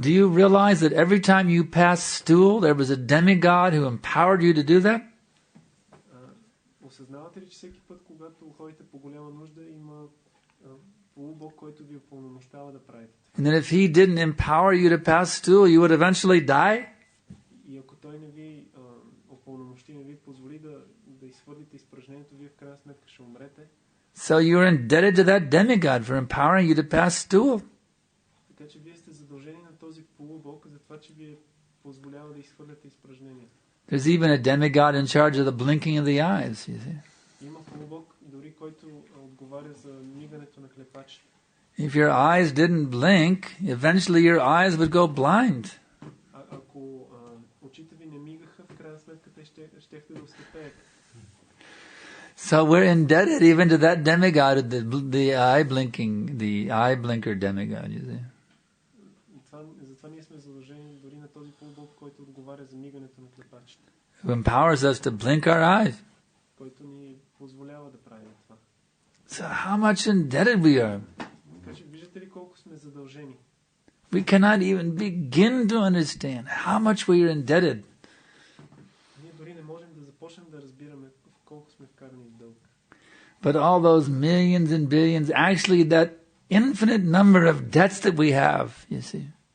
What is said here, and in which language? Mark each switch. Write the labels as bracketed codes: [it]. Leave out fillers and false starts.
[en] Do you realize that every time you pass stool, there was a demigod who empowered you to do that? [bg] Осъзнавате ли, че всеки път, когато ходите по голяма нужда, има полубог, който ви упълномощава да правите? [en] And then if he didn't empower you to pass stool, you would eventually die? [bg] И ако той не ви упълномощи, не ви позволи да изхвърлите изпражнението, вие в крайна сметка ще умрете. [en] So you're indebted to that demigod for empowering you to pass stool. [bg] Така че вие сте задължени на този полубог за това, че ви позволява да изхвърляте изпражнението. [en] There's even a demigod in charge of the blinking of the eyes, you see. [bg] Има полубог, дори който отговаря за мигането на клепачите. [en] If your eyes didn't blink, eventually your eyes would go blind. [bg] Ако очите ви не мигаха, в крайна сметка те щехте да ослепеят. [en] So we're indebted even to that demigod, the eye blinker demigod, you see. [bg] Затова ние сме задължени дори на този полубог, който отговаря за мигането на клепачите. [en] Who empowers us to blink our eyes. [bg] Който ни позволява да правим това. [en] So how much indebted we are. [bg] Така че виждате ли колко сме задължени? [en] We cannot even begin to understand how much we are indebted. [bg] Ние дори не можем да започнем да разбираме колко сме вкарани в дълг. [en] But all those millions and billions, actually that infinite number of debts that we have, you see,